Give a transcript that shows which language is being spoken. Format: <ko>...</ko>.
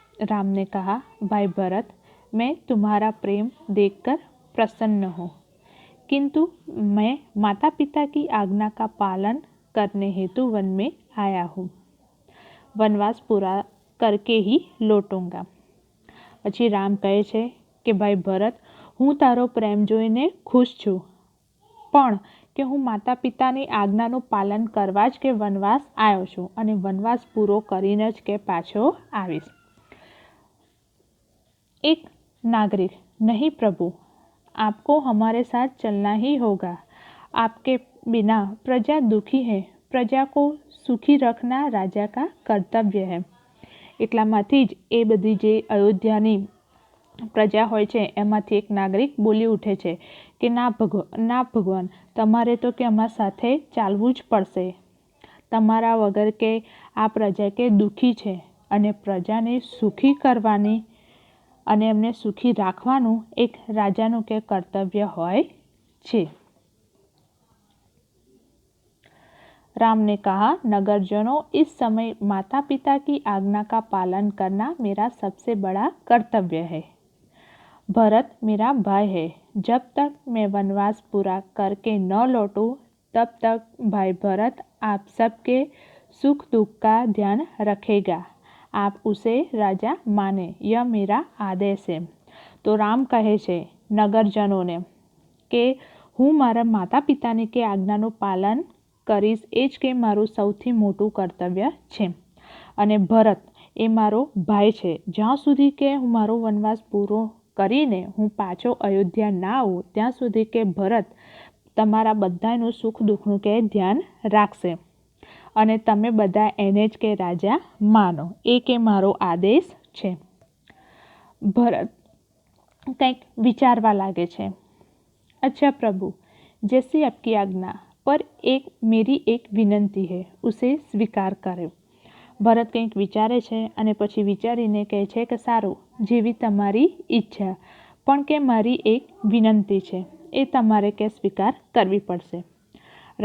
<hi>राम ने कहा, भाई भरत, मैं तुम्हारा प्रेम देखकर प्रसन्न हूँ, किंतु मैं माता पिता की आज्ञा का पालन करने हेतु वन में आया हूँ। वनवास पूरा करके ही लौटूंगा।</hi> <gu>પછી રામ કહે છે કે ભાઈ ભરત, હું તારો પ્રેમ જોઈને ખુશ છું, પણ કે હું માતા પિતાની આજ્ઞાનું પાલન કરવા જ કે વનવાસ આવ્યો છું અને વનવાસ પૂરો કરીને જ કે પાછો આવીશ।</gu> <hi>एक नागरिक, नहीं प्रभु, आपको हमारे साथ चलना ही होगा। आपके बिना प्रजा दुखी है, प्रजा को सुखी रखना राजा का कर्तव्य है।</hi> <gu>એટલામાંથી જ એ બધી જે અયોધ્યાની પ્રજા હોય છે એમાંથી એક નાગરિક બોલી ઉઠે છે કે ના ભગવાન, તમારે તો કે અમારા સાથે ચાલવું જ પડશે। તમારા વગર કે આ પ્રજા કે દુઃખી છે અને પ્રજાને સુખી કરવાની અને એમને સુખી રાખવાનું એક રાજાનું કે કર્તવ્ય હોય છે।</gu> <hi>राम ने कहा, नगरजनों, इस समय माता पिता की आज्ञा का पालन करना मेरा सबसे बड़ा कर्तव्य है। भरत मेरा भाई है, जब तक मैं वनवास पूरा करके न लौटूं तब तक भाई भरत आप सबके सुख दुख का ध्यान रखेगा। आप उसे राजा माने, यह मेरा आदेश है। तो राम कहे</hi> <gu>છે નગરજનોને કે હું મારા માતા પિતાની કે આજ્ઞાનું પાલન કરીશ, એ જ કે મારું સૌથી મોટું કર્તવ્ય છે। અને ભરત એ મારો ભાઈ છે, જ્યાં સુધી કે હું મારો વનવાસ પૂરો કરીને હું પાછો અયોધ્યા ના આવું ત્યાં સુધી કે ભરત તમારા બધાનું સુખ દુઃખનું કે ધ્યાન રાખશે અને તમે બધા એને જ કે રાજા માનો, એ કે મારો આદેશ છે। ભરત કંઈક વિચારવા લાગે છે।</gu> <hi>अच्छा प्रभु, जैसी आपकी आज्ञा, पर मेरी एक विनंती है, उसे स्वीकार करो।</hi> <gu>ભરત કંઈક વિચારે છે અને પછી વિચારીને કહે છે કે સારું, જેવી તમારી ઈચ્છા, પણ કે મારી એક વિનંતી છે, એ તમારે કે સ્વીકાર કરવી પડશે।</gu>